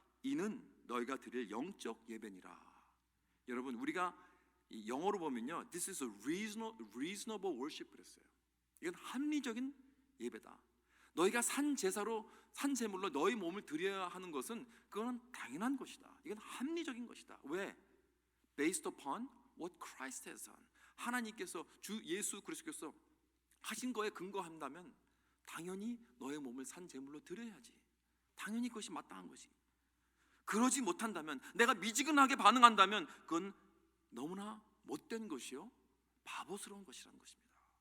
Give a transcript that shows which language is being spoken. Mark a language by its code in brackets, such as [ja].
[ko] 이는 너희가 드릴 영적 예배니라. 여러분, 우리가 영어로 보면요, [en] This is a reasonable worship [ko] 그랬어요. 이건 합리적인 예배다. 너희가 산 제사로, 산 제물로 너희 몸을 드려야 하는 것은 그건 당연한 것이다. 이건 합리적인 것이다. 왜? [en] Based upon what Christ has done. [ko] 하나님께서, 주 예수 그리스도께서 하신 거에 근거한다면 당연히 너의 몸을 산 제물로 드려야지. 당연히 그것이 마땅한 것이. 그러지 못한다면, 내가 미지근하게 반응한다면 그건 너무나 못된 것이요 바보스러운 것이라는 것입니다.